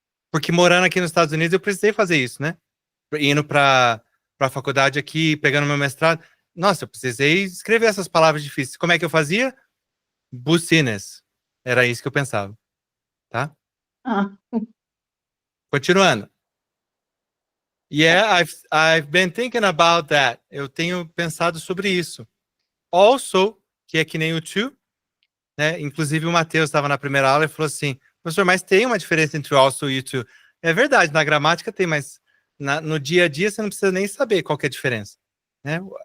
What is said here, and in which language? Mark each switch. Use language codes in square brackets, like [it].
[pt] Porque morando aqui nos Estados Unidos, eu precisei fazer isso, né? Indo para a faculdade aqui, pegando meu mestrado. Nossa, eu precisei escrever essas palavras difíceis. Como é que eu fazia? Business. Era isso que eu pensava, tá? Continuando. [en] Yeah, I've been thinking about that. [pt] Eu tenho pensado sobre isso. Also, que é que nem o to, né? Inclusive o Matheus estava na primeira aula e falou assim, professor, mas tem uma diferença entre also e o to. É verdade, na gramática tem, mas no dia a dia você não precisa nem saber qual que é a diferença, né?